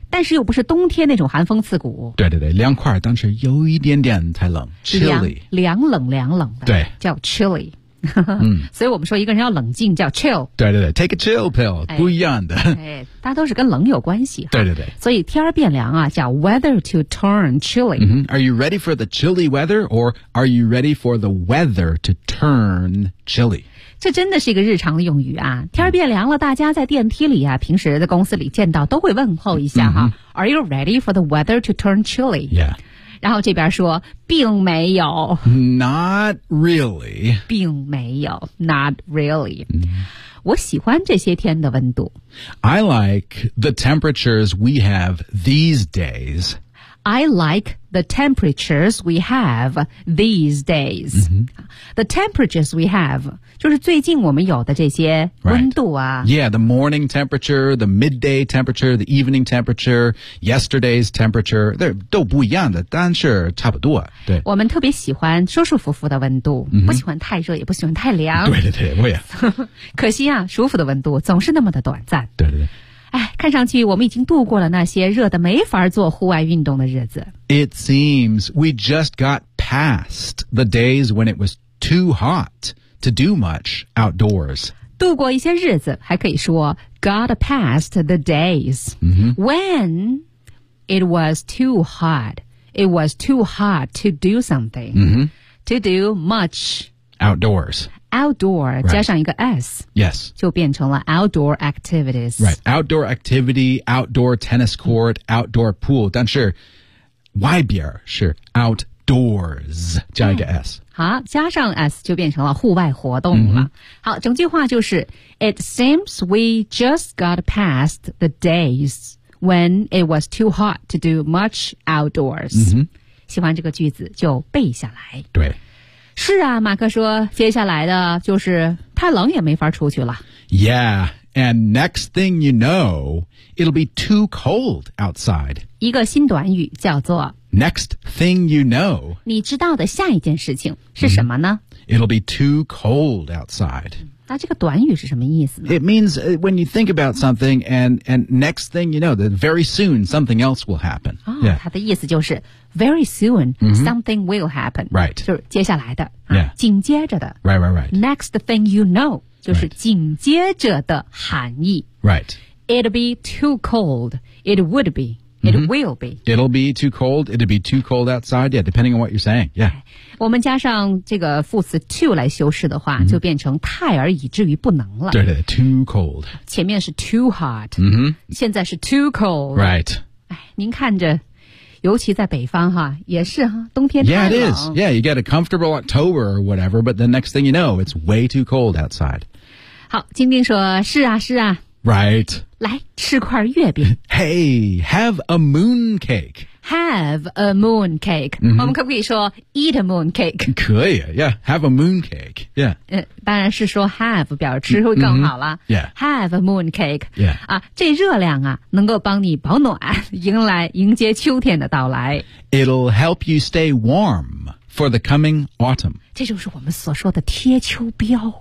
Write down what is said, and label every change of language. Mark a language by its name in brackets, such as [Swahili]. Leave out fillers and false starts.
[Chinese] 但是又不是冬天那种寒风刺骨。对对对，凉快，但是有一点点才冷。 [English] Chilly， [Chinese] 凉冷凉冷的，对，叫 chilly。嗯，所以我们说一个人要冷静叫 chill。对对对 ， [English] take a chill pill，、 [Chinese] 哎、不一样的。哎，大家都是跟冷有关系。对对对，所以天变凉啊，叫 [English] weather to turn chilly。 Mm-hmm. Are you ready for the chilly weather, or are you ready for the weather to turn chilly? [Chinese] 这真的是一个日常的用语啊！天变凉了，大家在电梯里啊，平时在公司里见到都会问候一下哈。 Mm-hmm. [English] Are you ready for the weather to turn chilly? Yeah. [Chinese] 然后这边说，并没有。 [English] Not really. [Chinese] 并没有。 [English] Not really.、 Mm-hmm. [Chinese] 我喜欢这些天的温度。 [English] I like the temperatures we have these days. I like the temperatures we have these days.、 Mm-hmm. The temperatures we have. [Chinese] 就是最近我们有的这些温度啊、 [English] right. Yeah, the morning temperature, the midday temperature, the evening temperature, yesterday's temperature, they're [Chinese] 都不一样的，但是差不多。对，我们特别喜欢舒舒服服的温度、 mm-hmm. 不喜欢太热也不喜欢太凉。对对对，我也可惜啊，舒服的温度总是那么的短暂。对对对，哎，看上去我们已经度过了那些热得没法做户外运动的日子。 [English] It seems we just got past the days when it was too hot to do much outdoors. [Chinese] 度过一些日子还可以说 [English] got past the days、 mm-hmm. when it was too hot. It was too hot to do something、 mm-hmm. to do much outdoors. Outdoor、right. [Chinese] 加上一个 [English] S. Yes. [Chinese] 就变成了 [English] outdoor activities. Right. Outdoor activity, outdoor tennis court, outdoor pool. [Chinese] 但是外边是 outdoors 加一个 S.、Mm-hmm. 好，加上 s 就变成了户外活动了、 mm-hmm. 好，整句话就是 [English] It seems we just got past the days when it was too hot to do much outdoors、 mm-hmm. [Chinese] 喜欢这个句子就背下来。对，是啊，马克说接下来的就是太冷也没法出去了。 [English] Yeah, and next thing you know it'll be too cold outside. [Chinese] 一个新短语叫做 [English] Next thing you know, [Chinese] 你知道的下一件事情是什么呢、mm-hmm. [English] It'll be too cold outside. [Chinese] 那这个短语是什么意思呢 [English] It means when you think about something and next thing you know, that very soon something else will happen.、 Oh, yeah. [Chinese] 它的意思就是 [English] very soon、 mm-hmm. something will happen. Right. [Chinese] 就是接下来的、 [English] yeah. [Chinese] 啊、紧接着的 [English] Right, right, right. Next thing you know, [Chinese] 就是紧接着的含义 [English] Right. It'll be too cold. It would be. It will be. It'll be too cold. It'll be too cold outside. Yeah, depending on what you're saying. Yeah. [Chinese] 我们加上这个副词 too 来修饰的话、mm-hmm. 就变成太而以至于不能了。对对 too cold. 前面是 too hot,、 mm-hmm. 现在是 too cold. [English] Right. [Chinese] 您看着尤其在北方哈也是哈冬天太冷。 [English] Yeah, it is. Yeah, you get a comfortable October or whatever, but the next thing you know, it's way too cold outside. [Chinese] 好晶晶说是啊是啊。 [English] Right. [Chinese] 来吃块月饼。 [English] Hey, have a moon cake. Have a moon cake.、 Mm-hmm. [Chinese] 我们可不可以说 [English] eat a moon cake? [Chinese] 可以 [English] yeah. Have a moon cake. Yeah.、 [Chinese] 当然是说 have 表示会更好了、 [English] mm-hmm. Yeah. Have a moon cake. Yeah. [Chinese] 啊这热量啊能够帮你保暖迎接秋天的到来。 [English] It'll help you stay warm for the coming autumn. [Chinese] 这就是我们所说的贴秋膘。